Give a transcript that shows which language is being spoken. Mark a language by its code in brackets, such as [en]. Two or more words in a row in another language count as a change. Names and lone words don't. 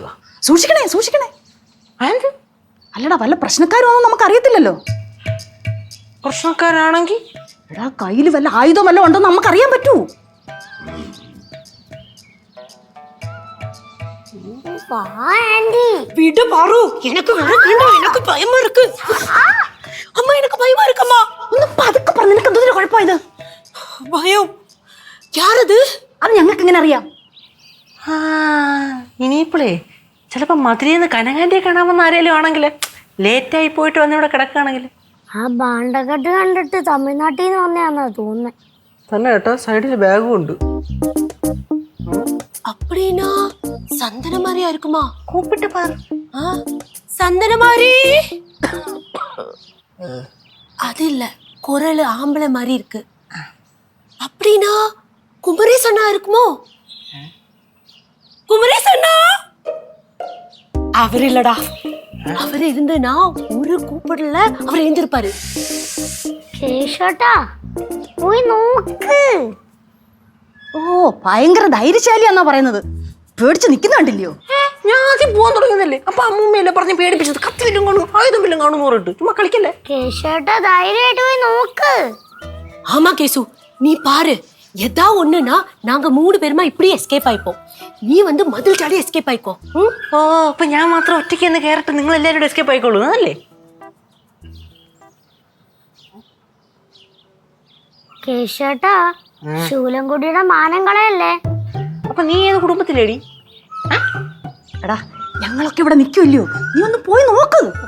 [ml] സൂക്ഷിക്കണേ സൂക്ഷിക്കണേ. അല്ലടാ വല്ല പ്രശ്നക്കാരും ഒന്നും നമുക്ക് അറിയത്തില്ലല്ലോ. പ്രശ്നക്കാരാണെങ്കിൽ എടാ കയ്യിൽ വല്ല ആയുധം വല്ല ഉണ്ടെന്ന് നമുക്ക് അറിയാൻ പറ്റൂ. വാ ആന്റി. [ta] விடு பாரு, எனக்கு வேண்டாம், எனக்கு பயமா இருக்கு. அம்மா எனக்கு பயமா இருக்கும்மா. [ml] ഒന്ന് പതുക്കെ പറഞ്ഞ, നിനക്ക് എന്തൊരു കുഴപ്പമായത്? [ta] பயம் யாரது? [ml] അത് ഞങ്ങൾക്ക് എങ്ങനെ അറിയാം? ഇനിയിപ്പോളേ ചിലപ്പോ മധുരന്ന് കനകാന്റിയെ കാണാമെന്ന് ആരേലും ആണെങ്കിൽ, ലേറ്റായി പോയിട്ട് വന്നിവിടെ കിടക്കുകയാണെങ്കിൽ. ആ ബാണ്ടക്കെട്ട് കണ്ടിട്ട് തമിഴ്നാട്ടിൽ നിന്ന് വന്നതാന്നാ തോന്നുന്നത്. തന്നെ കേട്ടോ, സൈഡിൽ ബാഗും ഉണ്ട്. [ta] அப்படினா சந்தன மாதிரியா இருக்குமா? [ml] കൂപ്പിട്ട് പാർ. [ta] சந்தன மாதிரி அது இல்ல, குரல் ஆம்பளை மாதிரி இருக்கு. அப்படினா குமரேச் அண்ணா இருக்குமோ? குமரேச் அண்ணா அவர் இல்லடா. அவர் இருந்தனா ஒரு கூப்பிடல அவர் எழுந்திருப்பாரு. [ml] കേശോട്ടാ പോയി നോക്ക്. ഓ ഭയങ്കര ധൈര്യശാലിയാന്നാ പറയുന്നത്. പേടിച്ച് നിൽക്കുന്ന കണ്ടില്ലയോ? ഞാൻ ആദ്യം പോകാൻ തുടങ്ങുന്നല്ലേ, അപ്പൊ അമ്മൂമ്മയല്ലേ പറഞ്ഞ് പേടിപ്പിച്ചത്. കത്തി വല്ലും കാണും, ആയുധം വല്ലും കാണും പറഞ്ഞിട്ട് ചുമ്മാ കളിക്കല്ലേ. കേശോട്ടാ ധൈര്യമായിട്ട് പോയി നോക്ക്. [ta] ஆமா கேசு, நீ பாரு, எதா ஒண்ணுனா நாங்க 3 பேருமா இப்படி எஸ்கேப் ஆயிப்போம். நீ வந்து மதில் சாடி எஸ்கேப் ஆயிக்கோ. [ml] ഓ അപ്പൊ ഞാൻ മാത്രം ഒറ്റയ്ക്ക് എന്ന് കയറിട്ട് നിങ്ങൾ എല്ലാവരും എസ്കേപ്പ് ആയിക്കോളൂ അതല്ലേ? കേശോട്ടാ ശൂലംകുടിയുടെ മാനം കളയല്ലേ. അപ്പൊ നീ ഏത് കുടുംബത്തിലേടി? എടാ ഞങ്ങളൊക്കെ ഇവിടെ നിൽക്കുമല്ലയോ, നീ ഒന്ന് പോയി നോക്ക്.